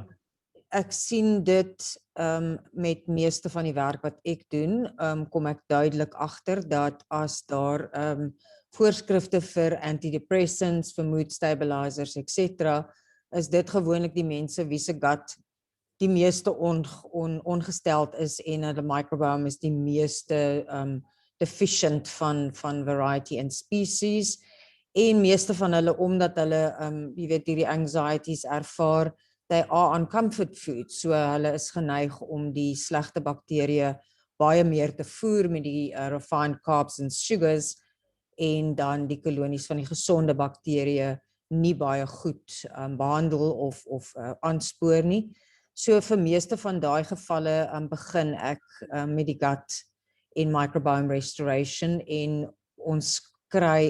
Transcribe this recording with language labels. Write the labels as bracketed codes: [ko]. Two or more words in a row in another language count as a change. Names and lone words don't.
[af] Ek sien dit met meeste van die werk wat ek doen, kom ek duidelik agter dat as daar voorskrifte vir antidepressants, vir [en] mood stabilizers, [af] etc., is dit gewoonlik die mense wie se gut die meeste ongesteld is en hulle microbiome is die meeste deficient van [en] variety and species. [af] En meeste van hulle, omdat hulle jy weet hierdie anxieties ervaar, [en] they are on comfort food, [af] so hulle is geneig om die slegte bakterieë baie meer te voer met die [en] refined carbs and sugars [af] en dan die kolonies van die gesonde bakterieë nie baie goed behandel of aanspoor nie. So vir meeste van daai gevalle begin ek met die gut en [en] microbiome restoration [af] en ons kry